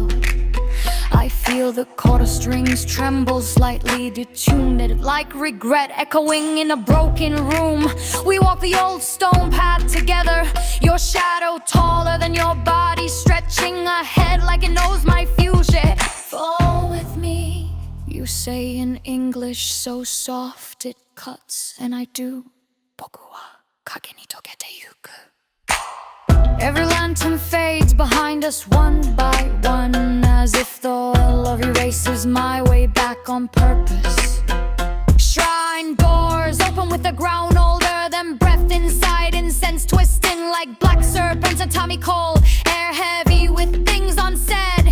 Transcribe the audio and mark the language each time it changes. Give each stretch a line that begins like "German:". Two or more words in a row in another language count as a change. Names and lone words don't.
English: I feel the Koto strings tremble slightly, detuned like regret echoing in a broken room. We walk the old stone path together, your shadow taller than your body, stretching ahead like it knows my future. Fall with me, you say in English so soft it cuts, and I do.
Japanese: 僕は影に溶けてゆく.
English: Every lantern fades behind us one by one, as if the oil of erases my way back on purpose. Shrine doors open with the ground older than breath inside, incense twisting like black serpents and Tommy cold, air heavy with things unsaid.